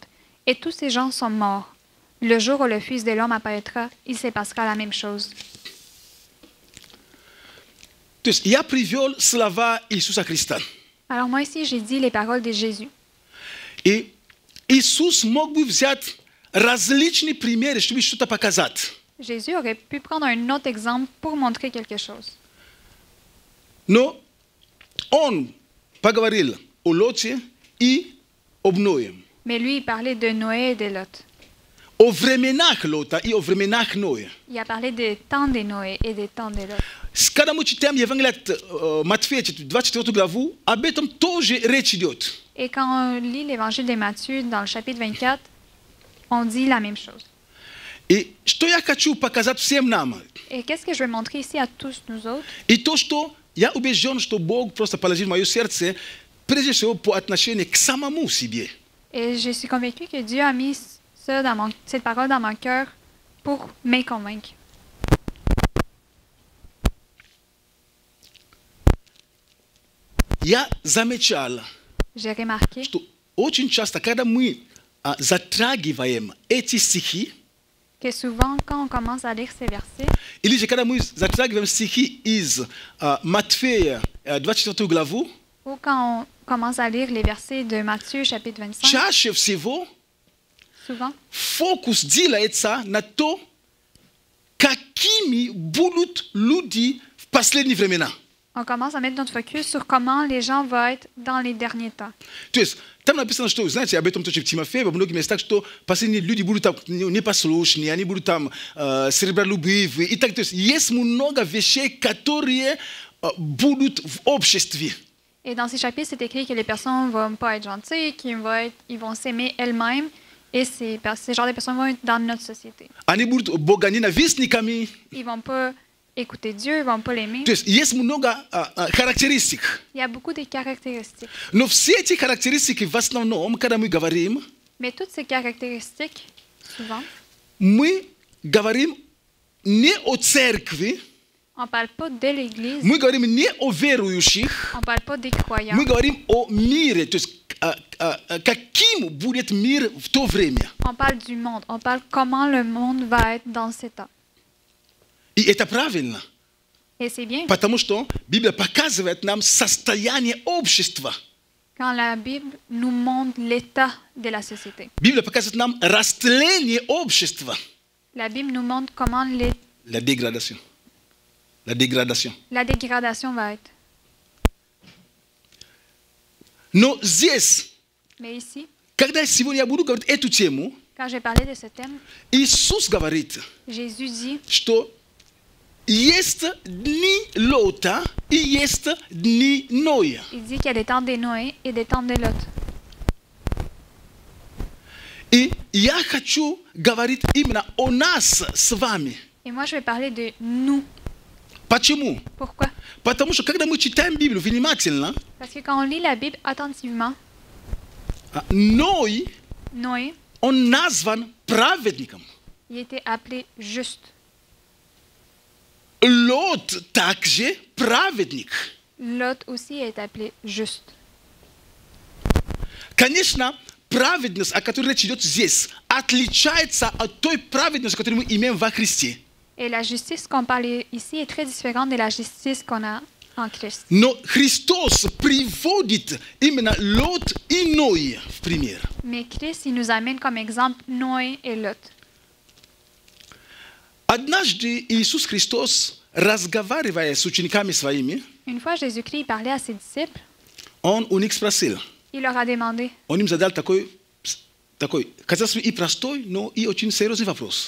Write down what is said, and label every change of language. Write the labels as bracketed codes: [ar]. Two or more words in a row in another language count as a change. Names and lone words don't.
[fr] Et tous ces gens sont morts. Le jour où le Fils de l'homme apparaîtra, il se passera la même chose. [ru] То есть я привел слова Иисуса Христа. [fr] Alors moi ici, j'ai dit les paroles de Jésus. [ru] И Иисус мог бы взять различные примеры, чтобы что-то показать. [fr] Jésus aurait pu prendre un autre exemple pour montrer quelque chose. [ru] Но Он поговорил о Лоте и об Ное. [fr] Mais lui, il parlait de Noé et de Lot. [ru] О временах Лота и о временах Ноя. [fr] Il a parlé des temps de Noé et des temps de Lot. [ru] Когда мы читаем Евангелие от Матфея, 24 главу, об этом тоже речь идет. [fr] Et quand on lit l'évangile de Matthieu dans le chapitre 24, on dit la même chose. [ru] И что я хочу показать всем нам? [fr] Et qu'est-ce que je veux montrer ici à tous nous autres? [ru] И то, что я убежден, что Бог просто положил в мое сердце, прежде всего по отношению к самому себе. [fr] Et je suis convaincue que Dieu a mis ça cette parole dans mon cœur pour me convaincre. [ru] Я замечал, [fr] J'ai remarqué [ru] что очень часто, когда мы затрагиваем эти стихи, [fr] que souvent, quand on commence à lire ces versets, [ru] или же когда мы затрагиваем стихи из Матфея 24 главу, [fr] ou quand on commence à lire les versets de Matthieu chapitre 25, [ru] чаще всего [fr] souvent, [ru] фокус делается на то, какими будут люди в последние времена. [fr] on commence à mettre notre focus sur comment les gens vont être dans les derniers temps. [ru] То есть там написано, что, знаете, об этом тоже в Тимофее, во многих местах, что последние люди будут там непослушные, они будут там серебролюбивые. И так, то есть много вещей, которые будут в обществе. [fr] Et dans ces chapitres, c'est écrit que les personnes ne vont pas être gentilles, ils vont s'aimer elles-mêmes, et ces genres de personnes vont être dans notre société. [ru] Они будут богоненавистниками. [fr] Ils ne vont pas écouter Dieu, ils ne vont pas l'aimer. [ru] То есть много характеристик. [fr] Il y a beaucoup de caractéristiques. [ru] Но все эти характеристики в основном, когда мы говорим, [fr] Mais toutes ces caractéristiques, souvent, [ru] мы говорим не о церкви, [fr] on ne parle pas de l'Église, [ru] мы говорим не о верующих, [fr] on ne parle pas des croyants, [ru] мы говорим о мире, то есть каким будет мир в то время. [fr] on parle du monde, on parle comment le monde va être dans ces temps. [ru] И это правильно. [fr] Et c'est bien. [ru] Потому что Библия показывает нам состояние общества. [fr] Quand la Bible nous montre l'état de la société. [ru] Библия показывает нам растление общества. [fr] La Bible nous montre comment La dégradation. La dégradation. la dégradation va être. [ru] Но здесь, [fr] Mais ici, [ru] когда сегодня я буду говорить эту тему, [fr] quand j'ai parlé de ce thème, [ru] Иисус говорит, [fr] Jésus dit [ru] что есть дни Лота и есть дни Ноя. [fr] il dit qu'il y a des temps de Noé et des temps de Lot. [ru] И я хочу говорить именно о нас с вами. [fr] Et moi, je vais parler de nous. [ru] Почему? [fr] Pourquoi? [ru] Потому что когда мы читаем Библию внимательно, [fr] Parce que quand on lit la Bible attentivement, [ru] Ной, [fr] Noé, [ru] он назван праведником. [fr] il était appelé juste. [ru] Лот также праведник. [fr] Lot aussi est appelé juste. [ru] Конечно, праведность, о которой речь идет здесь, отличается от той праведности, которую мы имеем во Христе. [fr] Et la justice qu'on parle ici est très différente de la justice qu'on a en Christ. [ru] Но Христос приводит именно Лот и Ной в пример. [fr] Mais Christ, il nous amène comme exemple Noé et Lot. [ru] Однажды Иисус Христос, разговаривая с учениками своими, [fr] Une fois, Jésus-Christ parlait à ses disciples. [ru] он у них спросил, [fr] Il leur a demandé. [ru] он им задал такой, казалось бы, и простой, но и очень серьезный вопрос.